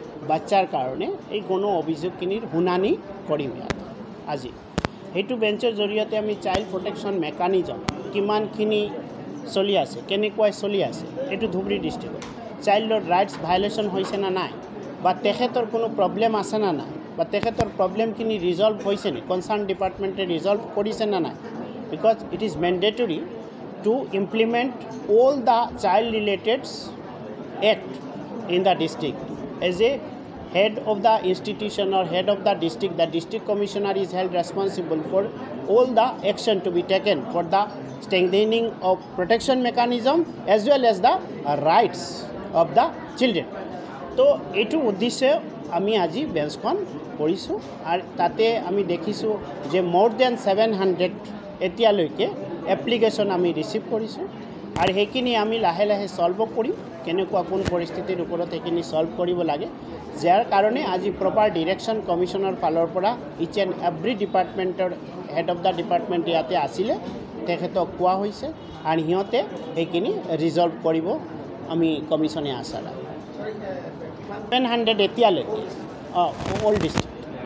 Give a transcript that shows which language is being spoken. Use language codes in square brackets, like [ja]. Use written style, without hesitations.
[as] বাচ্চাৰ কাৰণে এই গণ অভিযোগখিনিৰ শুনানি কৰিম আজি সেইটো বেঞ্চৰ জৰিয়তে আমি চাইল্ড প্ৰটেকশ্যন মেকানিজম কিমানখিনি চলি আছে কেনেকৈ চলি আছে এইটো ধুবুৰী ডিষ্ট্ৰিক্টত চাইল্ডৰ ৰাইটছ ভায়োলেশ্যন হৈছে না নাই বা তেখেতৰ কোনো প্ৰব্লেম আছে না নাই বা তেখেতৰ প্ৰব্লেমখিনি ৰিজল্ভ হৈছে নে কনচাৰ্ণ ডিপাৰ্টমেণ্টে ৰিজল্ভ কৰিছে না নাই because it is mandatory two implement all the child related act in the district. [en] As a head of the institution or head of the district commissioner is held responsible for all the action to be taken for the strengthening of protection mechanism as well as the rights of the children. [as] তো এইটো উদ্দেশ্যে আমি আজি বেঞ্চখন কৰিছোঁ আৰু তাতে আমি দেখিছোঁ যে more than 700 এতিয়ালৈকে এপ্লিকেশ্যন আমি ৰিচিভ কৰিছোঁ আৰু সেইখিনি আমি লাহে লাহে সলভ কৰিম কেনেকুৱা কোন পৰিস্থিতিৰ ওপৰত এইখিনি সলভ কৰিব লাগে যাৰ কাৰণে আজি প্ৰপাৰ ডিৰেকশ্যন কমিশ্যনৰ ফালৰ পৰা ইচ এণ্ড এভৰি ডিপাৰ্টমেণ্টৰ হেড অফ দ্য ডিপাৰ্টমেণ্ট ইয়াতে আছিলে তেখেতক কোৱা হৈছে আৰু সিহঁতে সেইখিনি ৰিজল্ভ কৰিব আমি কমিশ্যনে আশা ৰাখোঁ 700 এতিয়ালৈকে অল ডিষ্ট্ৰিক্ট